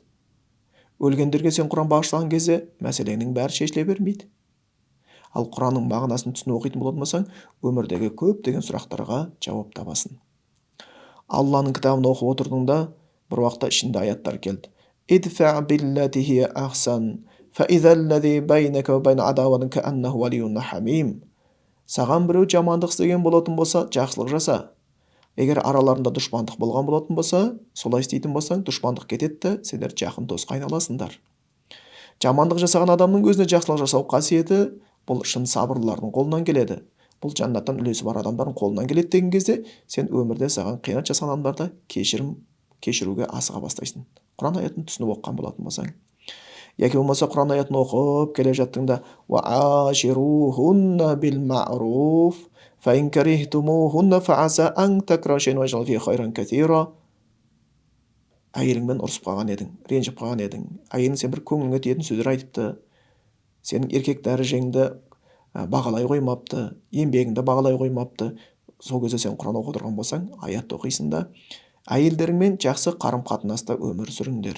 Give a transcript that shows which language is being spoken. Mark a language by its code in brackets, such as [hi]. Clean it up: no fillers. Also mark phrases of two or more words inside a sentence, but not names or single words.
[kk] Өлгендерге сен Құран бағыштаған кезде мәселеңнің бәрі шешіле бермейді. Ал Құранның мағынасын түсініп оқитын болатын болсаң, өмірдегі көптеген сұрақтарға жауап табасың. Алланың кітабын оқып отырдыңда, бір уақытта ішінде аяттар келді. [ar] ادفع بالتي هي أحسن فإذا الذي بينك وبين عداوة كأنه ولي حميم. [kk] Саған біреу жамандық істеген болатын болса, жақсылық жаса. Егер араларында дұшпандық болған болатын болса, солай істейтін болсаң, дұшпандық кетеді, сендер жақын досқа айналасыңдар. Жамандық жасаған адамның өзіне жақсылық жасау қасиеті бұл шын сабырлылардың қолынан келеді. Бұл жаннаттан үлесі бар адамдардың қолынан келеді деген кезде, сен өмірде саған қиянат жасаған адамдарды кешіруге асыға бастайсың. Құран аятын түсініп оқыған болатын болсаң. Яки болмаса Құран аятын оқып келе жаттыңда, [ar] وَعَاشِرُوهُنَّ بِالْمَعْرُوفِ فَإِنْ كَرِهْتُمُوهُنَّ فَعَسَىٰ أَنْ تَكْرَهُوا شَيْئًا وَيَجْعَلَ فِيهِ خَيْرًا كَثِيرًا. [kk] Әйеліңмен ұрысып қалған едің, ренжіп қалған едің. Әйелің сен бір көңіліңе тиетін сөздер айтыпты. Сенің еркек дәрежеңді бағалай қоймапты, еңбегіңді бағалай қоймапты. Сол кезде сен Құран оқып отырған болсаң, аят оқисың да, әйелдеріңмен жақсы қарым-қатынаста өмір сүріңдер.